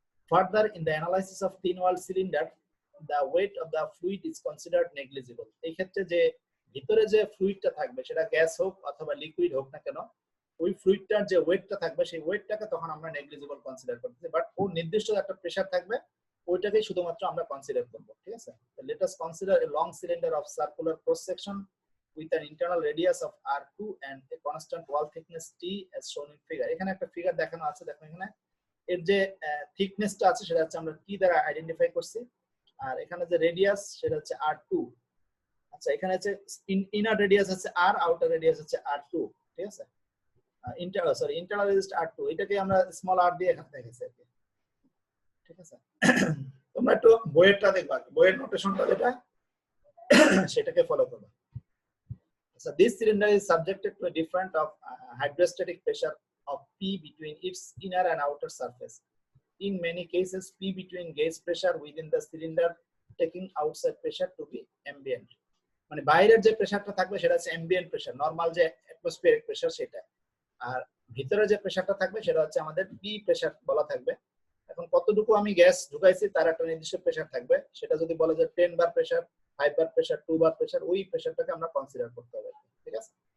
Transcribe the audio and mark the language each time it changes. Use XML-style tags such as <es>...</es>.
<en>Further in the analysis of thin wall cylinder the weight of the fluid is considered negligible.</en> <bn>এই ক্ষেত্রে যে ভিতরে যে ফ্লুইডটা থাকবে সেটা গ্যাস হোক অথবা লিকুইড হোক না কেন, ওই ফ্লুইডটার যে ওয়েটটা থাকবে সেই ওয়েটটাকে তখন আমরা নেগলিজিবল কনসিডার করতেছি, বাট ও নির্দিষ্ট একটা প্রেসার থাকবে ওইটাকেই শুধুমাত্র আমরা কনসিডার করব, ঠিক আছে?</bn> <en>Let us consider a long cylinder of circular cross section with an internal radius of r2 and a constant wall thickness t as shown in figure.</en> <bn>এখানে একটা ফিগার দেখানো আছে, দেখো এখানে এর যে থিকনেসটা আছে সেটা হচ্ছে আমরা কি দ্বারা আইডেন্টিফাই করছি, আর এখানে যে রেডিয়াস সেটা হচ্ছে r2। আচ্ছা, এখানে হচ্ছে ইনার রেডিয়াস হচ্ছে r, আউটার রেডিয়াস হচ্ছে r2, ঠিক আছে? ইন্টারনাল রেডিয়াস r2, এটাকে আমরা স্মল r দিয়ে এখানে দেখাইছি, ঠিক আছে? তোমরা একটু বইয়েরটা দেখবা, বইয়ের নোটেশনটা যেটা সেটাকে ফলো করবে।</bn> <en>So this cylinder is subjected to a different of hydrostatic pressure of P between its inner and outer surface. In many cases, P between gauge pressure within the cylinder taking outside pressure to be ambient.</en> <bn>মানে বাইরের যে প্রেসারটা থাকবে সেটা হচ্ছে ambient pressure, normal যে atmospheric pressure সেটা, আর ভিতরে যে প্রেসারটা থাকবে সেটা হচ্ছে আমাদের P প্রেসার বলা থাকবে। এখন কতটুকু আমি গ্যাস ঢুকাইছি তার একটা নির্দিষ্ট প্রেসার থাকবে, সেটা যদি বলে যে 10 বার প্রেসার, 5 বার প্রেসার, 2 বার প্রেসার, ওই প্রেসারটাকে আমরা কনসিডার করতে হবে, ঠিক আছে?</bn>